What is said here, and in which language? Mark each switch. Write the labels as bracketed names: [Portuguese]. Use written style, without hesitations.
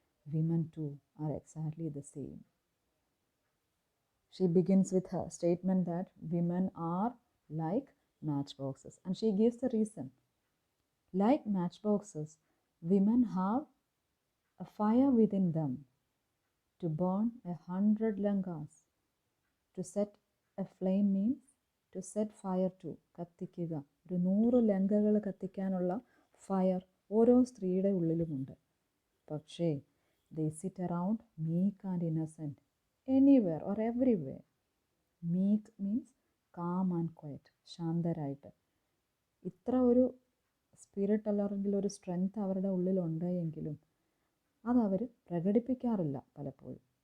[English] Women too are exactly the same. She begins with her statement that women are like matchboxes, and she gives the reason. Like matchboxes, women have a fire within them to burn 100 lankas. To set a flame means to set fire to, [Malayalam] കത്തിക്കുക. ഒരു 100 ലങ്കകൾ കത്തിക്കാനുള്ള fire ഓരോ സ്ത്രീയുടെ ഉള്ളിലുമുണ്ട്. പക്ഷേ [English] they sit around meek and innocent, anywhere or everywhere. Meek means calm and quiet, [Malayalam] ശാന്തരായിട്ട്. ഇത്ര ഒരു spirit അല്ലെങ്കിൽ ഒരു strength അവരുടെ ഉള്ളിലുണ്ട് എങ്കിലും അതവർ പ്രകടിപ്പിക്കാറില്ല പലപ്പോഴും.